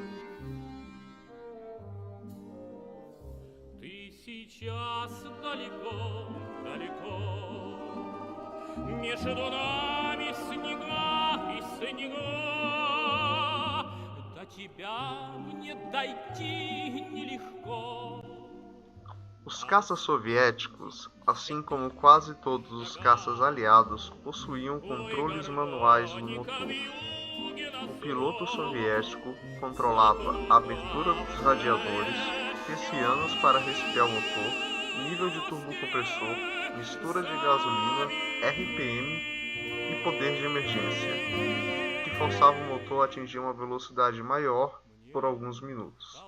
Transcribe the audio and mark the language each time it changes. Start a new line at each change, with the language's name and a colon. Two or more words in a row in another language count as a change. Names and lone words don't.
Russian: Ты сейчас далеко, далеко, между нами снега и снега, до тебя мне дойти нелегко.
Portuguese: Os caças soviéticos, assim como quase todos os caças aliados, possuíam controles manuais no motor. O piloto soviético controlava a abertura dos radiadores, persianas para resfriar o motor, nível de turbocompressor, mistura de gasolina, RPM e poder de emergência, que forçava o motor a atingir uma velocidade maior por alguns minutos.